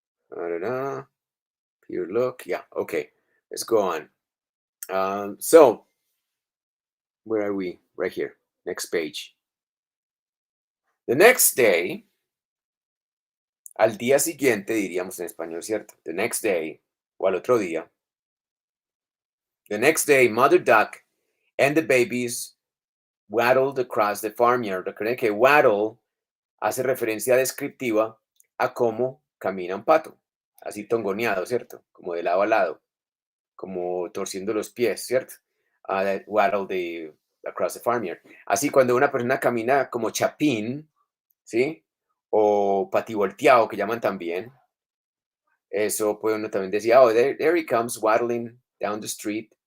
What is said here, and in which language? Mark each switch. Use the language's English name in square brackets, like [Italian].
[English] Da-da-da. Pure look. Yeah, okay. Let's go on. So, where are we? Right here. Next page. The next day, [Spanish] al día siguiente, diríamos en español, ¿cierto? [English] The next day, [Spanish] o al otro día. [English] The next day, Mother Duck and the babies waddled across the farmyard. [Spanish] Recuerden que waddle hace referencia descriptiva a cómo camina un pato, así tongoneado, ¿cierto? Como de lado a lado, como torciendo los pies, ¿cierto? [English] that waddle across the farmyard. [Spanish] Así cuando una persona camina como chapín, ¿sí? O pativolteado, que llaman también, eso puede uno también decir, [English] oh, there he comes waddling down the street.